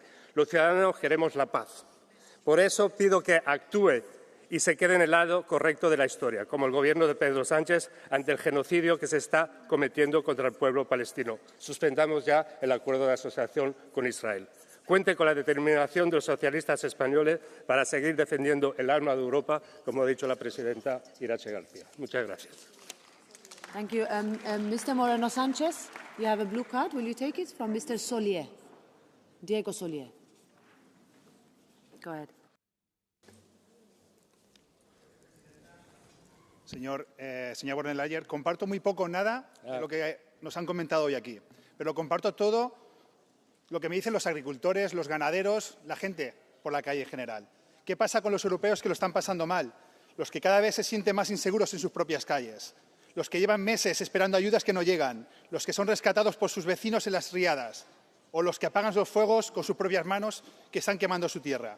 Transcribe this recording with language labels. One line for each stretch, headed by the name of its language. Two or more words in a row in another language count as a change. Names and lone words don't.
Spanish: Los ciudadanos queremos la paz. Por eso pido que actúe y se quede en el lado correcto de la historia, como el gobierno de Pedro Sánchez ante el genocidio que se está cometiendo contra el pueblo palestino. Suspendamos ya el acuerdo de asociación con Israel. Cuente con la determinación de los socialistas españoles para seguir defendiendo el alma de Europa, como ha dicho la presidenta Irache García. Muchas gracias.
English: Thank you. Mr. Moreno Sanchez, you have a blue card. Will you take it from Mr. Solier? Diego Solier. Go ahead.
Spanish: Señor von der Leyen, comparto muy poco o nada de lo que nos han comentado hoy aquí, pero comparto todo lo que me dicen los agricultores, los ganaderos, la gente por la calle en general. ¿Qué pasa con los europeos que lo están pasando mal? Los que cada vez se sienten más inseguros en sus propias calles, los que llevan meses esperando ayudas que no llegan, los que son rescatados por sus vecinos en las riadas, o los que apagan los fuegos con sus propias manos que están quemando su tierra.